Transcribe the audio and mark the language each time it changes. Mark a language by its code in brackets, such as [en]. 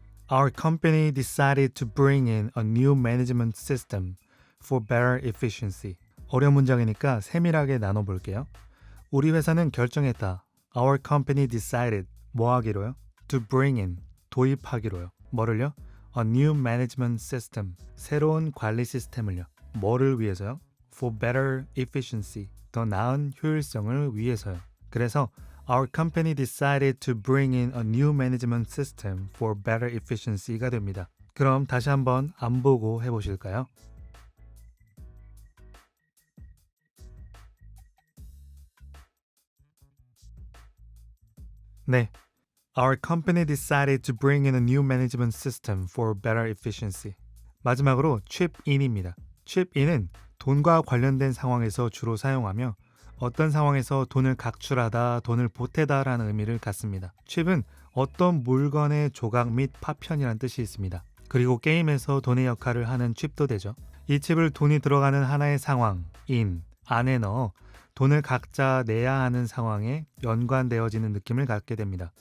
[en] Our company decided to bring in a new management system for better efficiency. [ko] 어려운 문장이니까 세밀하게 나눠볼게요. 우리 회사는 결정했다. [en] Our company decided [ko] 뭐 하기로요? [en] To bring in [ko] 도입하기로요. 뭐를요? [en] A new management system [ko] 새로운 관리 시스템을요. 뭐를 위해서요? [en] for better efficiency. [ko] 더 나은 효율성을 위해서요. [en] 그래서 Our company decided to bring in a new management system for better efficiency [ko] 가 됩니다. 그럼 다시 한번 안 보고 해보실까요? 네. [en] Our company decided to bring in a new management system for better efficiency. [ko] 마지막으로 chip-in입니다. chip-in은 돈과 관련된 상황에서 주로 사용하며 어떤 상황에서 돈을 각출하다, 돈을 보태다라는 의미를 갖습니다. 칩은 어떤 물건의 조각 및 파편이란 뜻이 있습니다. 그리고 게임에서 돈의 역할을 하는 칩도 되죠. 이 칩을 돈이 들어가는 하나의 상황, 안에 넣어 돈을 각자 내야 하는 상황에 연관되어지는 느낌을 갖게 됩니다.